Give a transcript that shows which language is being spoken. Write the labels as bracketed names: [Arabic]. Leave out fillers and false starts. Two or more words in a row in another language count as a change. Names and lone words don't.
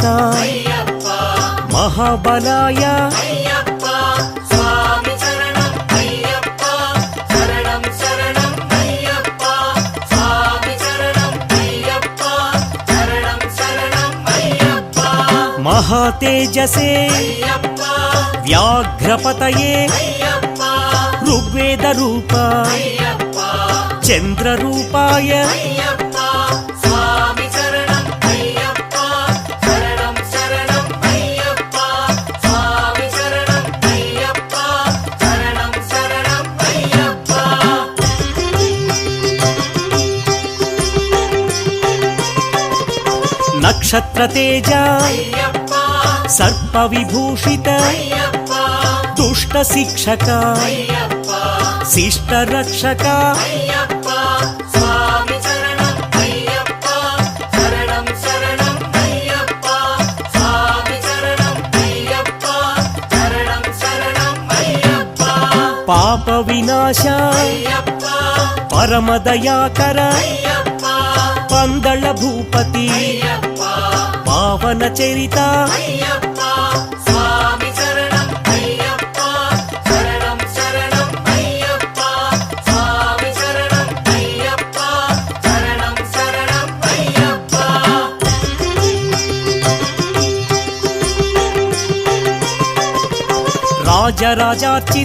[Tamil] ஐயப்பா [Telugu] మహాబలాయ [Tamil] ஐயப்பா சுவாமி சரணம் ஐயப்பா சரணம் சரணம் ஐயப்பா சுவாமி சரணம் ஐயப்பா சரணம் சரணம் ஐயப்பா [Telugu] మహాతేజసే [Tamil] ஐயப்பా [Telugu] వ్యాఘ్రపతయే [Tamil] ஐயப்பా [Telugu] ఋగ్వేద రూప [Tamil] ஐயப்பா [Telugu] చంద్ర రూపాయ [Tamil] ஐயப்பா சுவாமி சரணம் ஐயப்பா சரணம் சரணம் ஐயப்பா சுவாமி சரணம் ஐயப்பா சரணம் சரணம் ஐயப்பா [Telugu] నక్షత్ర తేజ [Tamil] ஐயப்பா [Telugu] సర్ప విభూషిత [Tamil] ஐயப்பா [Telugu] దుష్ట శిక్షక [Tamil] ஐயப்பா [Telugu] శిష్ట రక్షక [Tamil] ஐயப்பா சுவாமி சரணம் ஐயப்பா சரணம் சரணம் ஐயப்பா சுவாமி சரணம் ஐயப்பா சரணம் சரணம் ஐயப்பா [Telugu] పాప వినాశ [Tamil] ஐயப்பா [Telugu] పరమ దయాకర [Tamil] ஐயப்பா [Telugu] పందళ భూపతి [Tamil] ஐயப்பா [Telugu] పావన చరిత [Tamil] ஐயப்பா சுவாமி சரணம் ஐயப்பா சரணம் சரணம் ஐயப்பா சுவாமி சரணம் ஐயப்பா சரணம் சரணம் ஐயப்பா [Telugu] రాజరాజార్చిత